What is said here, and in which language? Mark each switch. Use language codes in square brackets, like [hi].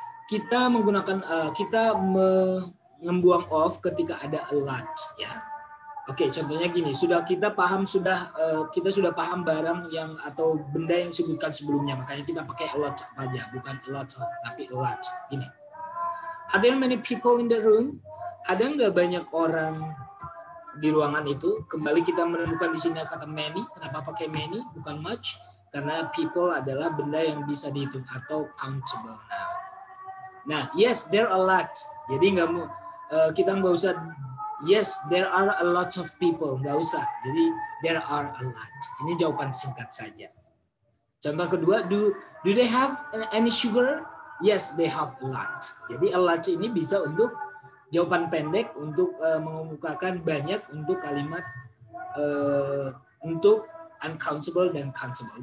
[id] Kita menggunakan, kita membuang off ketika ada a lot, ya. Oke, contohnya gini, kita sudah paham barang yang atau benda yang disebutkan sebelumnya, makanya kita pakai a lot aja, bukan a lot of, tapi a lot. Ini. [en] Are there many people in the room? [id] Ada nggak banyak orang di ruangan itu. Kembali kita menemukan di sini kata many. Kenapa pakai many bukan much? Karena people adalah benda yang bisa dihitung atau countable noun. [en] Nah, yes, there are a lot. [id] Jadi kita nggak usah [en] yes, there are a lot of people. [id] Nggak usah. Jadi [en] there are a lot. [id] Ini jawaban singkat saja. Contoh kedua, [en] do they have any sugar? Yes, they have a lot. [id] Jadi a lot ini bisa untuk jawaban pendek untuk mengemukakan banyak untuk kalimat untuk uncountable dan countable.